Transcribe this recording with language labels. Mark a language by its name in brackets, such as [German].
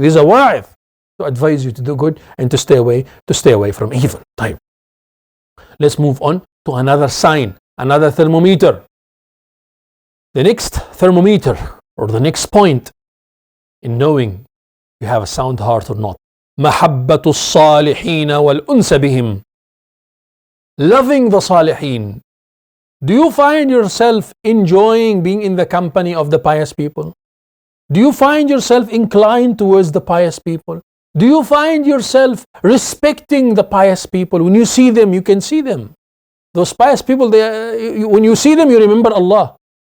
[English] There's a wa'idh to advise you to do good and to stay away from evil. Time. Let's move on to another sign, another thermometer. The next thermometer, or the next point in knowing you have a sound heart or not. [Arabic] محبة الصالحين والأنس بهم. [English] Loving the salihin. Do you find yourself enjoying being in the company of the pious people? Do you find yourself inclined towards the pious people? Do you find yourself respecting the pious people? When you see them, you can see them. Those pious people, when you see them, you remember Allah.